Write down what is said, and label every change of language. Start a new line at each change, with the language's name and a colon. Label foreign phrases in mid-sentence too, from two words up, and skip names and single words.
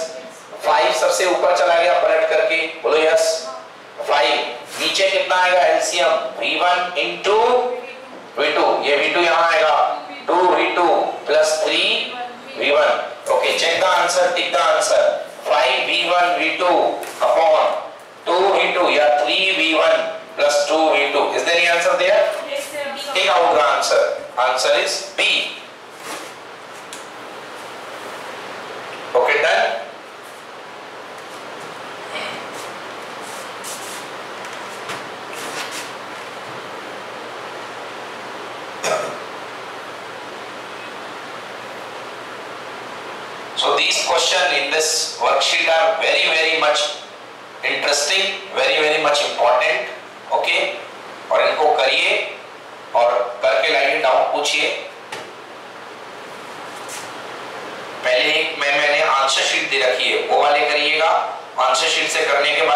Hindi: 5 सबसे ऊपर चला गया पलट करके, बोलो यस। 5 नीचे कितना आएगा एलसीएम, v1 इंटू v2, ये v2 यहां आएगा, 2v2 प्लस 3v1।
English: okay check the answer, tick the answer, 5v1 v2 अपॉन 2v2 या 3v1 plus 2v2, is there any answer there? Yes sir. Take out the answer, answer is B। okay done। So these questions in this worksheet are very much interesting, very much important, okay?
Hindi: और इनको करिए और करके लाइए, डाउट पूछिए। पहले एक मैंने
English: answer sheet
Hindi: दे रखी है, वो वाले करिएगा,
English: answer sheet
Hindi: से करने